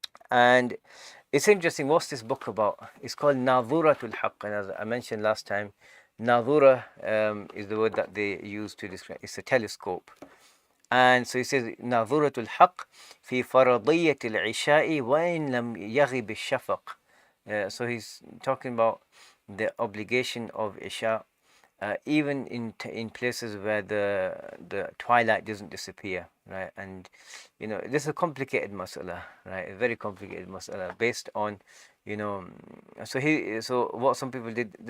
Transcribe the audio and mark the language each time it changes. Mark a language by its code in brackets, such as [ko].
[en] And it's interesting. What's this book about? It's called Nadhuratul Haqq, and as I mentioned last time, Nadhura is the word that they use to describe. It's a telescope. And so he says [ar] ناظرة الحق في فرضية العشاء وإن لم يغب الشفق. [en] So he's talking about the obligation of Isha, even in places where the twilight doesn't disappear, right? And this is a complicated mas'ala, right? A very complicated mas'ala based on, so what some people did.